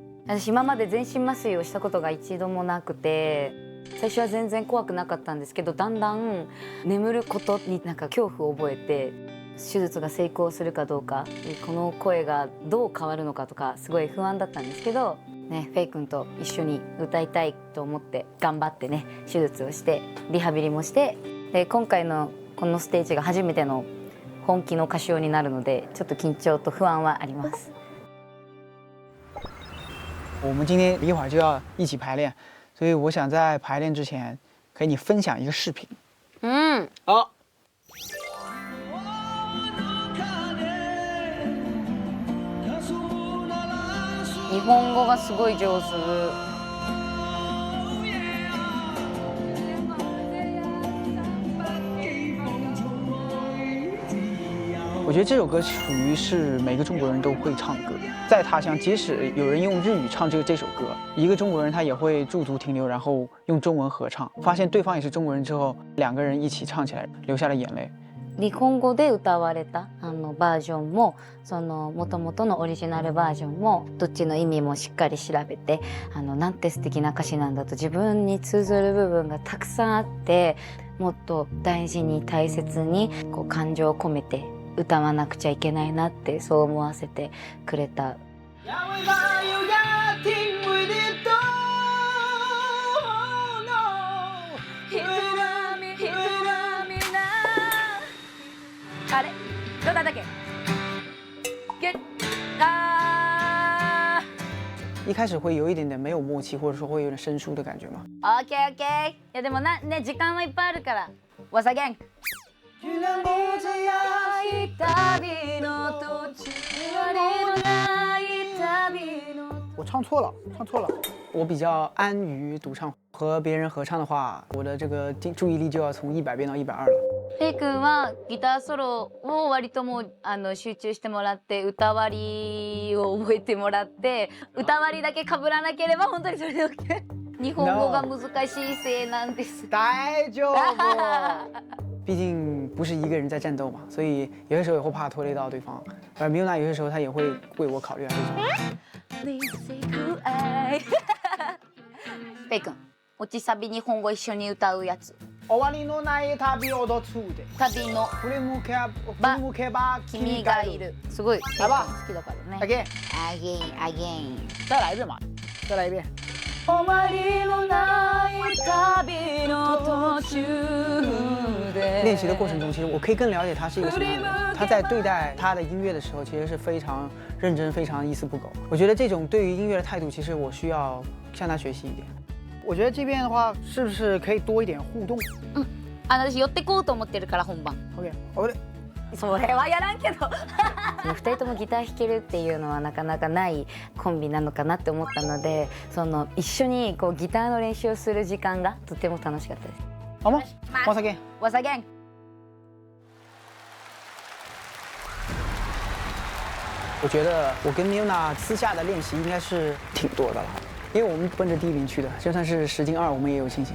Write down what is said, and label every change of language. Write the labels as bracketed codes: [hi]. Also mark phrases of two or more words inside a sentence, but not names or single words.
[ja] 私今まで全身麻酔をしたことが一度もなくて、最初は全然怖くなかったんですけど、だんだん眠ることになんか恐怖を覚えて、手術が成功するかどうか、この声がどう変わるのかとかすごい不安だったんですけど、ね、フェイ君と一緒に歌いたいと思って頑張ってね、手術をしてリハビリもして、で今回のこのステージが初めての本気の歌唱になるので、ちょっと緊張と不安はあります。 [zh] 我们今天一会儿就要一起排练，所以我想在排练之前和你分享一个视频。好。 [ja] 日本語がすごい上手。 [zh] 我觉得这首歌属于是每个中国人都会唱歌，在他乡，即使有人用日语唱这首歌，一个中国人他也会驻足停留，然后用中文合唱，发现对方也是中国人之后，两个人一起唱起来，流下了眼泪。 [ja] 日本語で歌われたバージョンも、その元々のオリジナルバージョンも、どっちの意味もしっかり調べて、なんて素敵な歌詞なんだと自分に通ずる部分がたくさんあって、もっと大事に大切にこう感情を込めて歌わなくちゃいけないなって、そう思わせてくれた。あれどうだったっけ？ [zh] 一开始会有一点点没有默契，或者说会有点生疏的感觉吗？ [en] OK。 [ja] いやでもね、時間はいっぱいあるから。 [en] Once again。 [zh] 我唱错了。我比较安于独唱，和别人合唱的话，我的这个注意力就要从100变到120了。 [ja] フェイ君はギターソロを割ともう集中してもらって、歌割りを覚えてもらって、歌割りだけ被らなければ本当にそれで OK。日本語が難しいせいなんです。大丈夫。 [zh] 毕竟不是一个人在战斗嘛，所以有些时候也会怕拖累到对方。而米欧娜有些时候她也会为我考虑啊这种。 [ja] フェイ君、落ちサビ日本語一緒に歌うやつ。終わりのない旅をどつで。旅の振り向けば君がいる。すごい。 [zh] 来吧， [ja] 好きだからね。 [en] again。 [zh] 再来一遍嘛，再来一遍。 [ja] 終わりのない旅の途中で。 [zh] 练习的过程中，其实我可以更了解他是一个什么样的人。他在对待他的音乐的时候，其实是非常认真、非常一丝不苟。我觉得这种对于音乐的态度，其实我需要向他学习一点。我觉得这边的话，是不是可以多一点互动？ [ja] 私寄ってこうと思ってるから本番。 [en] OK。 [ja] それはやらんけど。2人ともギター弾けるっていうのはなかなかないコンビなのかなって思ったので、その一緒にこうギターの練習をする時間がとても楽しかったです。 [zh] 好吗？ [en] Once again。 Once again。 [zh] 我觉得我跟米欧娜私下的练习应该是挺多的了，因为我们奔着第1名去的，就算是10进2，我们也有信心。